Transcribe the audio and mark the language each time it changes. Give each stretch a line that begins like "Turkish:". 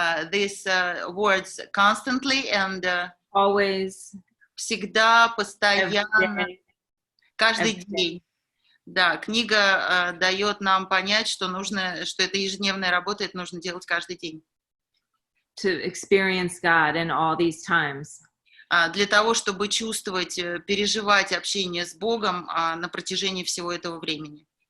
English: These words constantly and always,
Russian: всегда, постоянно, каждый день. Да, книга дает нам понять, что это ежедневная работа, это нужно делать каждый день.
English: To experience God in all these times.
Russian: Для того, чтобы чувствовать, переживать общение с Богом на протяжении всего этого времени.